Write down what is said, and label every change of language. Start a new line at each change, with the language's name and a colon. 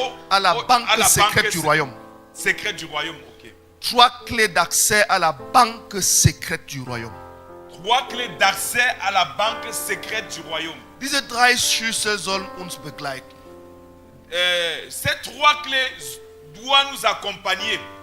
French: à la banque secrète du royaume. secrète du royaume. Ok. 3 clés d'accès à la banque secrète du royaume. 3 clés d'accès à la banque secrète du royaume.
German: Diese 3 Schlüssel sollen uns begleiten.
French: Ces 3 clés doivent nous accompagner.